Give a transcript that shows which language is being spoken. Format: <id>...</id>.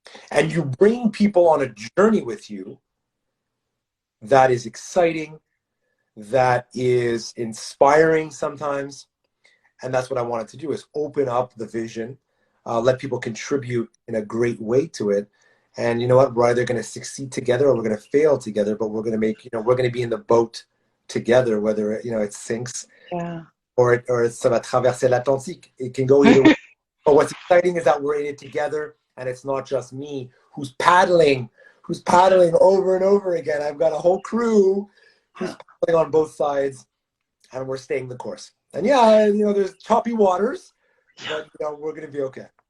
<en>And you bring people on a journey with you that is exciting, that is inspiring sometimes. And that's what I wanted to do, is open up the vision, let people contribute in a great way to it. And you know what, we're either going to succeed together or we're going to fail together, but we're going to make, you know, we're going to be in the boat together, whether, you know, it sinks. Yeah.</en> <fr>Or ça va traverser l'Atlantique.</fr> <en>It can go either way. But what's exciting is that we're in it together, and it's not just me who's paddling over and over again. I've got a whole crew who's paddling on both sides, and we're staying the course. And yeah, you know, there's choppy waters, but you know, we're gonna be okay.</en>